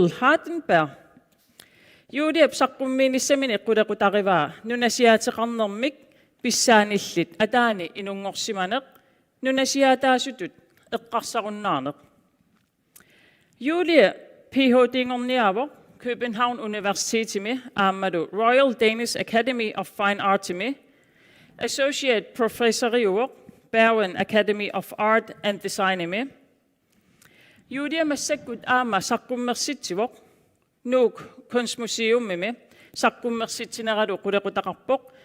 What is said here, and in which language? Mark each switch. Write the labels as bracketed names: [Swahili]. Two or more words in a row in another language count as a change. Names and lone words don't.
[Kalaallisut] Hardenberg Julia saqqummiinissamini qulequtarivaa nunasiaateqarnermik pissaanillit ataani inunngorsimaneq nunasiaataasutut eqqarsarunnaarneq Julia PhD-ngorniaavoq København Universitetimi aammalu Royal Danish Academy of Fine Artimi [English] Associate Professoriuoq [Kalaallisut] Bergen Academy of Art and Designimi Julia massakkut aama saqqummersitsivoq nuuk kunstmuseumimi saqqummersitsineralu qulequtaqarpoq